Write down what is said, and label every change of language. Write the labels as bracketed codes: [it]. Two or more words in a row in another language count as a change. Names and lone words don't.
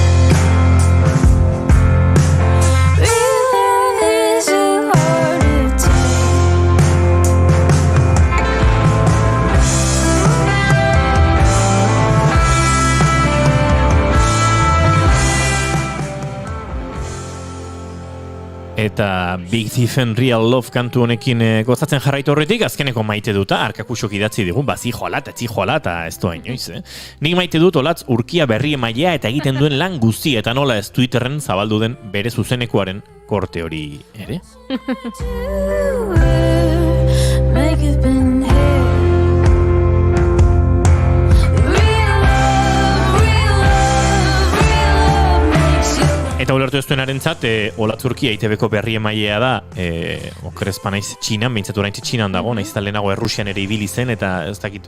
[en] Real love is a heart attack. [eu] Eta Big Thief and Real Love kantu honekin gozatzen jarraitu horretik, azkeneko maite duta, arkakusok idatzi digun, zijoala eta ez doa inoiz, Nik maite dut olatz urkia berri emailea eta egiten duen lan guzti, eta nola ez Twitterren zabaldu den bere zuzenekoaren korte hori ere. [en] Make it been here. [eu] Eta ulertu ez duenarentzat, Olatzurkia ITB-ko berri emailea da, okerrezpa naiz Txinan, behintzatu oraintxe Txinan dago, naiz eta lehenago Errusian ere ibili zen, eta ez dakit...